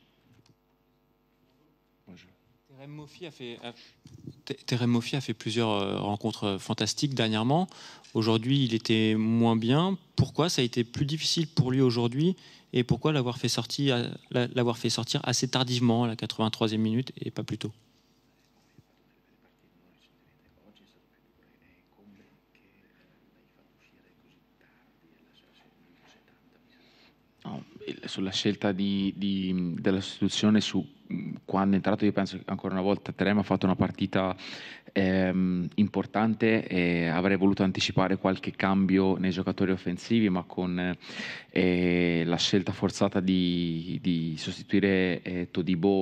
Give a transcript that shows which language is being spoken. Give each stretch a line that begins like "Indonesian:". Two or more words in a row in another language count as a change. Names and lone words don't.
French: Terem Moffi a fait plusieurs rencontres fantastiques dernièrement. Aujourd'hui, il était moins bien. Pourquoi ça a été plus difficile pour lui aujourd'hui et pourquoi l'avoir fait sortir assez tardivement à la 83e minute et pas plus tôt?
Italian: Sulla scelta della sostituzione, su quando è entrato, io penso che ancora una volta Terem ha fatto una partita importante e avrei voluto anticipare qualche cambio nei giocatori offensivi, ma con la scelta forzata di sostituire Todibo,